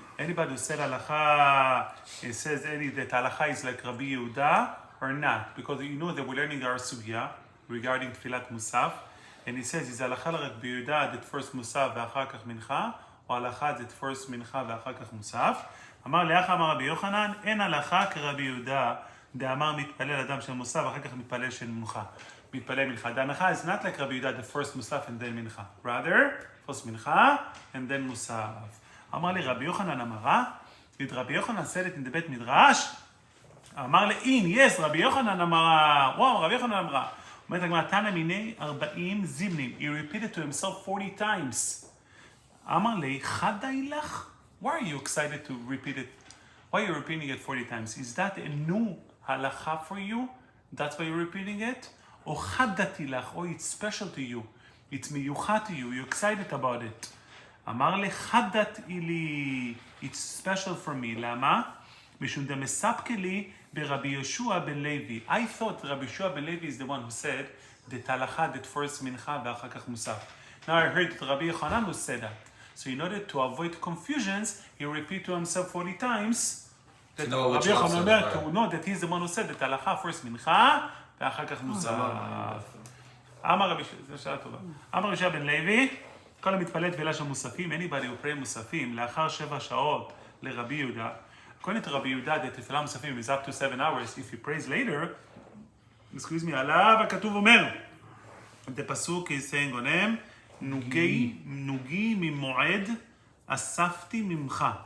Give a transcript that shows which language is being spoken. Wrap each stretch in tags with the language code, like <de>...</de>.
<en>Anybody who said halacha, it says that halacha is like Rabbi Yehuda or not? Because you know that we're learning our sugya regarding Tfilat Musaf. And he says, is halacha like Rabbi Yehuda that first Musaf</en> <he>ואחר כך מנחה,</he> <en>או halacha that first</en> <he>מנחה ואחר כך מוסף? אמר לאח אמר רבי יוחנן, אין הלכה כרבי יהודה, דאמר מתפלל אדם של מוסף, ואחר כך מתפלל של מנחה. מתפלל מנחה.</he> <en>The halacha is not like רבי יהודה, the first מוסף and then מנחה. Rather, first מנחה and then מוסף.</en> <he>אמר לי רבי יוחנן אמרה,</he> <en>did רבי יוחנן said it in the בית מדרש?</en> <he>אמר לי, yes, רבי יוחנן אמרה, וואו, רבי יוחנן אמרה. אומרת הגמרא, תנא מיני 40 זימנים.</he> <en>He repeated to himself 40 times.</en> <he>אמר לי, חדאי לך?</he> <en>Why are you excited to repeat it? Why are you repeating it 40 times? Is that a new halacha for you? That's why you're repeating it? Or חדתי לך, or it's special to you. It's מיוחד to you. You're excited about it.</en> <he>אמר לי, חדתי לי.</he> <en>It's special for me. למה?</en> <he>משום דמספקה לי ברבי יהושע בן לוי.</he> <en>I thought רבי יהושע בן לוי is the one who said that halacha that first</en> <he>מנחה ואחר כך מוסף.</he> <en>Now I heard that רבי יוחנן who said that. So in order to avoid confusions, he repeated to himself 40 times that רבי יוחנן אומר, to know that he's the one who said that halacha first מנחה ואחר כך מוסף.</en> <he>אמר רבי יהושע בן לוי, כל המתפלל תפילה של מוספים,</he> <en>anybody who pray מוספים,</en> <he>לאחר 7 שעות לרבי יהודה,</he> <en>according to רבי יהודה, that תפילה מוספים is up to 7 hours, if he prays later,</en> <he>עליו הכתוב אומר,</he> <en>the pasuk is saying on him,</en> <he>נוגי ממועד אספתי ממך.</he>